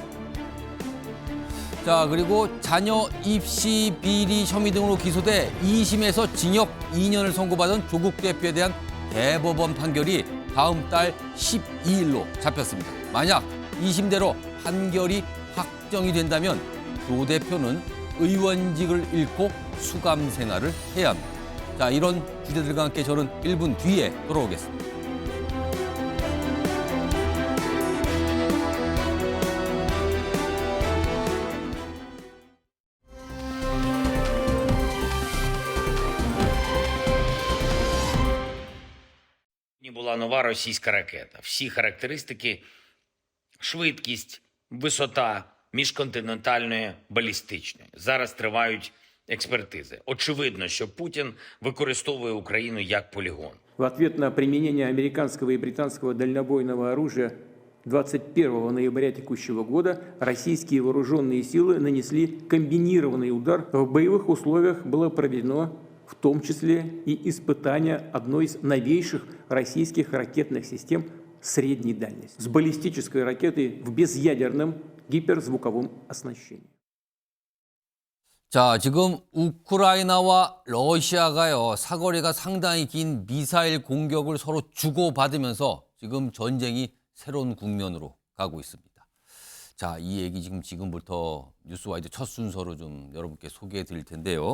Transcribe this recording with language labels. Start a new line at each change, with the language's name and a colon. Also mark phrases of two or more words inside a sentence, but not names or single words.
Korean: 자, 그리고 자녀 입시 비리 혐의 등으로 기소돼 2심에서 징역 2년을 선고받은 조국 대표에 대한 대법원 판결이 다음 달 12일로 잡혔습니다. 만약 2심대로 판결이 확정이 된다면 조 대표는 의원직을 잃고 수감 생활을 해야 합니다. 자, 이런 주제들과 함께 저는 1분 뒤에 돌아오겠습니다.
Ukrainian: Була нова російська ракета. Всі характеристики, швидкість, висота міжконтинентальної балістичної. Зараз тривають експертизи. Очевидно, що Путін використовує Україну як полігон.
Russian: В ответ на применение американского и британского дальнобойного оружия 21 ноября текущего года российские вооруженные силы нанесли комбинированный удар. В боевых условиях было проведено в том числе и испытание одной из новейших российских ракетных систем средней дальности с баллистической ракетой в безъядерном гиперзвуковом оснащении.
Korean: 자, 지금 우크라이나와 러시아가요, 사거리가 상당히 긴 미사일 공격을 서로 주고받으면서 지금 전쟁이 새로운 국면으로 가고 있습니다. 자, 이 얘기 지금부터 뉴스와이드 첫 순서로 좀 여러분께 소개해 드릴 텐데요.